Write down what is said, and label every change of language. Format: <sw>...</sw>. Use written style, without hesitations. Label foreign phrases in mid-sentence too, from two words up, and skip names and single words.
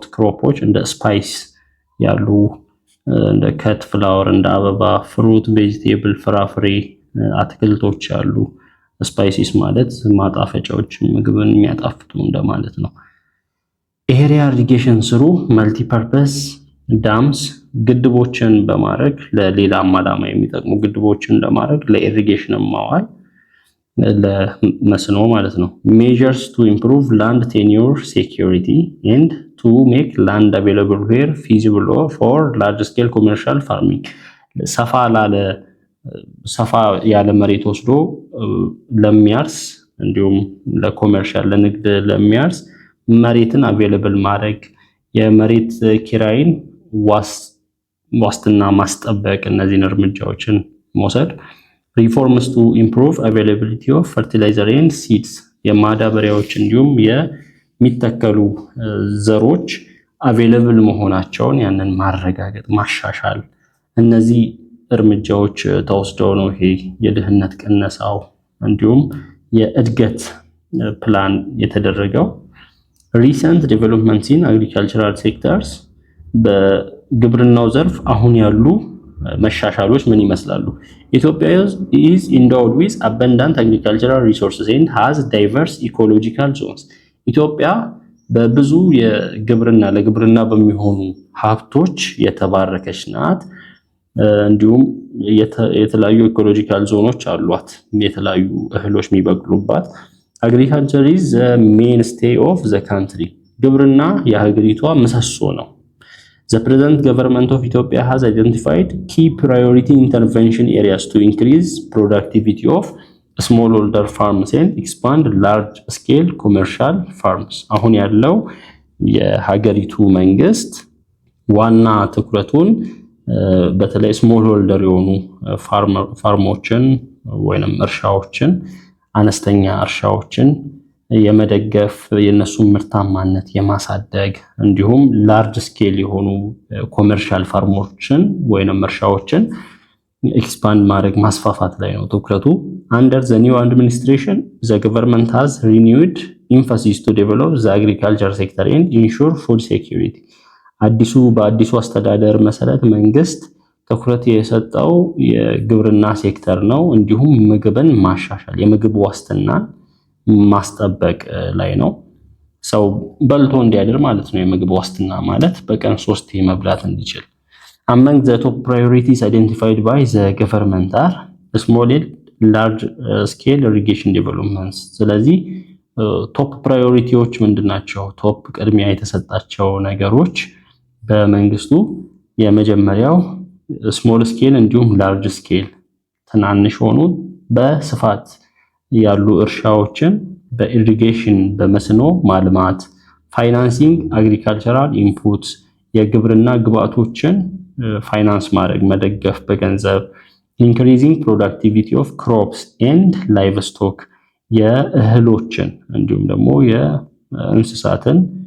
<am>ክሮፖች እንደ ስፓይስ ያሉ እንደ</am> <en>cut flower</en> <am>እንደ አበባ</am> <en>fruit vegetable</en> <am>ፍራፍሬ አትክልቶች ያሉ ስፓይሲስ ማለት ማጣፈጫዎች ምግብን የሚያጣፍጡ እንደማለት ነው።</am> <en>area irrigation through multi purpose dams</en> <am>ግድቦችን በማድረግ ለሌላ ዓላማ የሚጠቅሙ ግድቦችን ለማድረግ ለኢሪጌሽን ማዋል ለመስኖ ማለት ነው።</am> <en>measures to improve land tenure security and to make land available where feasible for large scale commercial farming</en> <am>ሰፋ ያለ መሬት ወስዶ ለሚያርስ እንዲሁም ለኮመርሻል ለንግድ ለሚያርስ መሬትን አቬሌብል ማድረግ የመሬት ኪራይን ዋስትና ማስጠበቅ እነዚህን እርምጃዎችን መውሰድ</am> <en>reforms to improve availability of fertilizer and seeds</en> <am>የማዳበሪያዎች እንዲሁም የሚተከሉ ዘሮች አቬሌብል መሆናቸውን ያንን ማረጋገጥ ማሻሻል እነዚህ እርምጃዎች ተወስደው ነው ይሄ የድህነት ቅነሳው እንዲሁም የእድገት ፕላን የተደረገው።</am> <en>recent developments in agricultural sectors</en> <am>በግብርናው ዘርፍ አሁን ያሉ መሻሻሎች ምን ይመስላሉ?</am> <en>ኢትዮጵያ is endowed with abundant agricultural resources and has diverse ecological zones.</en> <am>ኢትዮጵያ በብዙ የግብርና ለግብርና በሚሆኑ ሀብቶች የተባረከች ናት። እንዲሁም የተለያዩ</am> <en>ecological zones</en> <am>አሏት የተለያዩ እህሎች የሚበቅሉባት።</am> <en>agriculture is the mainstay of the country</en> <am>ግብርና የሀገሪቷ ምሰሶ ነው።</am> <en>The present government of Ethiopia has identified key priority intervention areas to increase productivity of smallholder farms and expand large scale commercial farms.</en> <am>አሁን ያለው የሀገሪቱ መንግስት ዋና ትኩረቱን በተለይ</am> <en>small holder</en> <am>የሆኑ ፋርሞችን ወይንም እርሻዎችን አነስተኛ እርሻዎችን የመደገፍ የነሱን ምርታማነት የማሳደግ እንዲሁም</am> <en>large scale</en> <am>የሆኑ</am> <en>commercial farms</en> <am>ወይንም እርሻዎችን ኤክስፓንድ ማድረግ ማስፋፋት ላይ ነው ትኩረቱ።</am> <en>Under the new administration, the government has renewed emphasis to develop the agriculture sector and ensure food security.</en> <am>በአዲሱ አስተዳደር መሰረት መንግስት ትኩረት የሰጠው የግብርና ሴክተር ነው። እንዲሁም ምግብን ማሻሻል የምግብ ዋስትናን ማስጠበቅ ላይ ነው። ሰው በልቶ እንዲያድር ማለት ነው። የምግብ ዋስትና ማለት በቀን 3 መብላት እንዲችል።</am> <en>Among the top priorities identified by the government are small and large scale irrigation developments.</en> <am>ስለዚህ</am> <en>top priorities</en> <am>ምንድናቸው? ቶፕ ቅድሚያ የተሰጣቸው ነገሮች በመንግስቱ የመጀመሪያው</am> <en>small scale</en> <am>እንዲሁም</am> <en>large scale</en> <am>ትናንሽ ሆኑ በስፋት ያሉ እርሻዎችን በኢሪጌሽን በመስኖ ማልማት፣</am> <en>financing agricultural inputs</en> <am>የግብርና ግብአቶችን ፋይናንስ ማድረግ መደገፍ በገንዘብ፣</am> <en>increasing productivity of crops and livestock</en> <am>የእህሎችን እንዲሁም ደግሞ የእንስሳትን</am>